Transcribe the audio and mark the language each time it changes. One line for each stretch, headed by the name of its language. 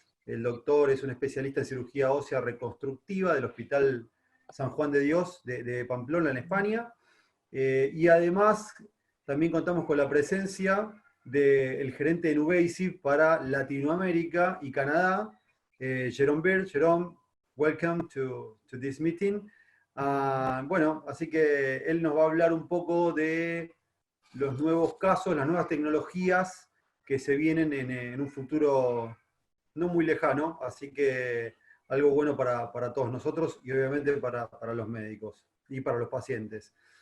Spanish: El doctor es un especialista en cirugía ósea reconstructiva del Hospital San Juan de Dios de Pamplona, en España. Y además también contamos con la presencia del gerente de Nuvasive para Latinoamérica y Canadá, Jerome Beard.
English: Jerome, welcome to this meeting.
Spanish: Bueno, así que él nos va a hablar un poco de los nuevos casos, las nuevas tecnologías que se vienen en un futuro no muy lejano, así que algo bueno para todos nosotros y obviamente para los médicos y para los pacientes.